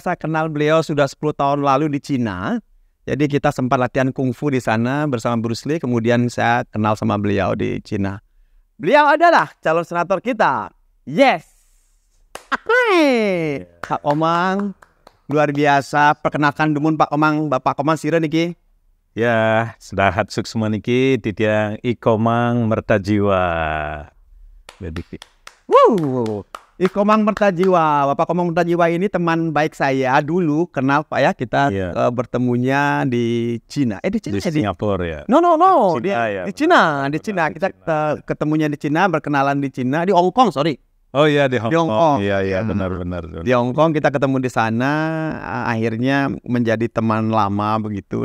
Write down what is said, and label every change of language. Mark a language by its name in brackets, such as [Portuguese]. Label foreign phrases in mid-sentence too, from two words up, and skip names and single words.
[Indonesian] Saya kenal beliau sudah 10 tahun lalu di Cina. Jadi kita sempat latihan kungfu di sana bersama Bruce Lee. Kemudian saya kenal sama beliau di Cina. Beliau adalah calon senator kita. Yes. Hai, Kak Omang. Luar biasa, perkenalkan dumun Pak Komang, Bapak Komang [Balinese] Sira niki. Ya, sedahat suksma niki titiang ikomang mertajiwa. Ikomang Mertajiwa. [Indonesian] Bapak Komang Mertajiwa ini teman baik saya dulu, kenal Pak ya, kita bertemunya di Cina. Di Cina di Singapura ya. No. Cina, Di Cina. Kita ketemunya di Cina, berkenalan di Cina, di Hong Kong, sorry. Oh iya di Hong Kong. Iya benar. Di Hong Kong kita ketemu di sana, akhirnya menjadi teman lama begitu.